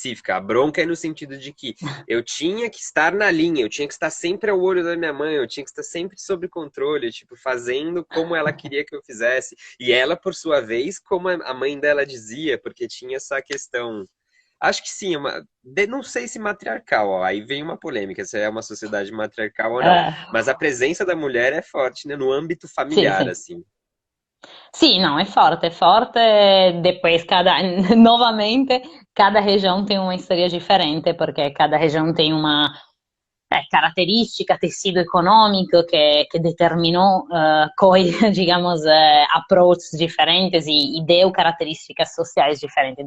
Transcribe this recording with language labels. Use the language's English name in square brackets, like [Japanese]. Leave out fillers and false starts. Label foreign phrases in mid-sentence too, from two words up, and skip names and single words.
[Portuguese] A bronca é no sentido de que eu tinha que estar na linha, eu tinha que estar sempre ao olho da minha mãe, eu tinha que estar sempre sob controle, tipo, fazendo como ela queria que eu fizesse. E ela, por sua vez, como a mãe dela dizia, porque tinha essa questão. Acho que sim, não sei se matriarcal, ó, aí vem uma polêmica, se é uma sociedade matriarcal ou não. Mas a presença da mulher é forte, né, no âmbito [Italian] Sì, [Portuguese] familiar, [Italian] sì. [Portuguese] assim. [Italian] Sì, no, è forte, [Portuguese] depois novamente, cada região tem uma história diferente, porque cada região tem uma caratteristica, tecido econômico que determinou digamos, approaches diferentes e deu características sociais diferentes.